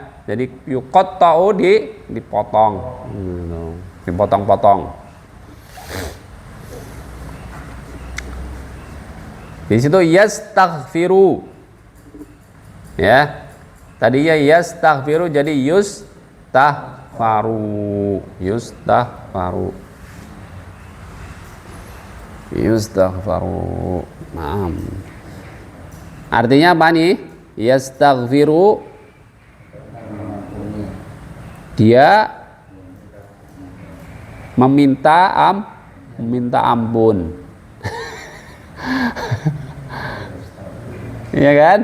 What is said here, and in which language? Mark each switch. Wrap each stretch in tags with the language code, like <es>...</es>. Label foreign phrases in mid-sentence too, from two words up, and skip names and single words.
<id>Jadi yuqatta'u dipotong. Dipotong-potong. Di situ yastaghfiru. Ya. Tadinya yastaghfiru jadi yustaghfaru.</id> <ar>يستغفر. يستغفر. نعم.</ar> <id>Artinya apa nih? Yastaghfiru, dia meminta ampun. Iya kan?</id>